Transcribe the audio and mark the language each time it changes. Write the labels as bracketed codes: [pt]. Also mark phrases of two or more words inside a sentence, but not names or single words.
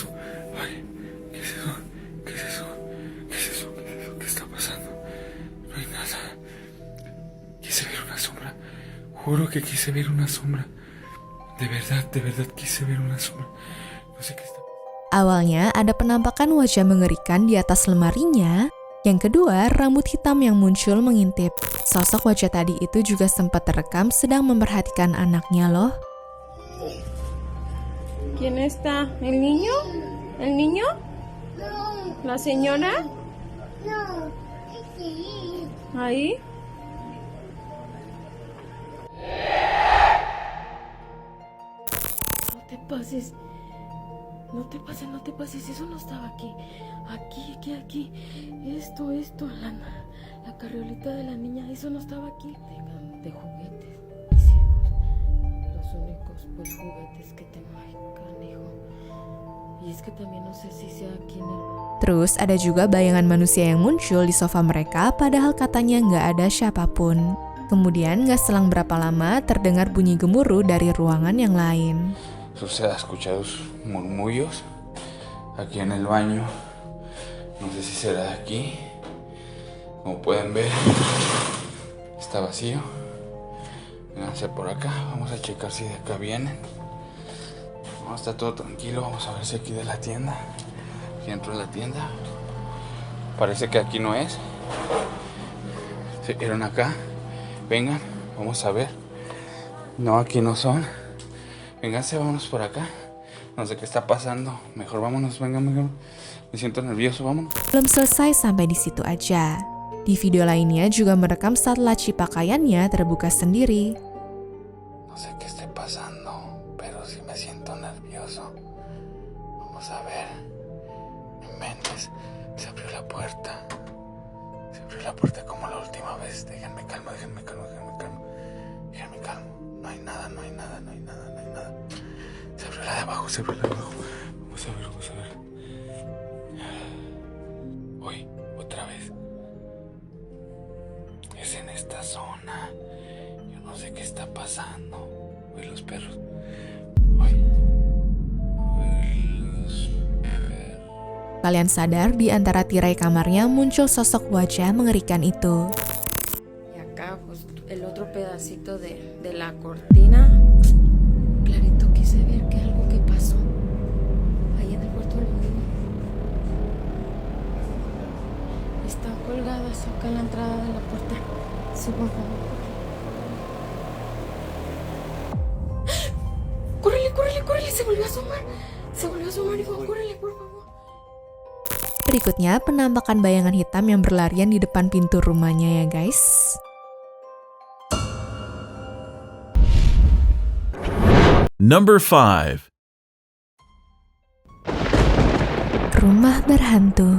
[es] Ay, ¿qué es eso? ¿Qué es eso? ¿Qué es eso? ¿Qué es eso? ¿Qué está pasando? No hay nada. Quise ver una sombra. Juro que quise ver una sombra. De verdad quise ver una sombra. No sé qué está pasando. [id] Awalnya ada penampakan wajah mengerikan di atas lemarinya. Yang kedua, rambut hitam yang muncul mengintip. Sosok wajah tadi itu juga sempat terekam sedang memperhatikan anaknya loh. [es] ¿Quién está? ¿El niño? ¿El niño? No, ¿La señora? no, sí. ¿Ahí? No te pases. No te pases. Eso no estaba aquí. Aquí. Esto, la carriolita de la niña. Eso no estaba aquí. De juguetes. Mis hijos. Los únicos pues juguetes que tengo. Ay, canijo. Y es que también no sé si sea aquí en el... [id] Terus ada juga bayangan manusia yang muncul di sofa mereka padahal katanya nggak ada siapapun. Kemudian nggak selang berapa lama terdengar bunyi gemuruh dari ruangan yang lain. [es] ¿Usted ha escuchado murmullos aquí en el baño? No sé si será de aquí. Como pueden ver, está vacío. Vénganse por acá, vamos a checar si de acá vienen. No, está todo tranquilo, vamos a ver si aquí de la tienda. Aquí dentro de la tienda. Parece que aquí no es. Se vieron acá. Vengan, vamos a ver. No, aquí no son. Vénganse, vámonos por acá. No sé qué está pasando. Mejor vámonos, vengan. Me siento nervioso, vámonos. [id] Belum selesai sampai di situ aja. Di video lainnya juga merekam saat laci pakaiannya terbuka sendiri. [es] No sé qué esté pasando, pero sí me siento nervioso. Vamos a ver. Inventes. Se abrió la puerta. Se abrió la puerta como la última vez. Déjenme calmo. No hay nada. Se abrió la de abajo. Vamos a ver. Uy, otra vez. Es en esta zona. Yo no sé qué está pasando. Uy, los perros. [id] Kalian sadar di antara tirai kamarnya muncul sosok wajah mengerikan itu. [es] Y acá, pues, el otro pedacito de la cortina. Clarito quise ver que algo que pasó. Ahí en el cuarto de los niños. Están colgadas acá en la entrada de la puerta. Sí, por favor. ¡Córrele! Se volvió a asomar, hijo. Córrele, por favor. [id] Berikutnya penampakan bayangan hitam yang berlarian di depan pintu rumahnya ya guys. [en] Number 5. [id] Rumah berhantu.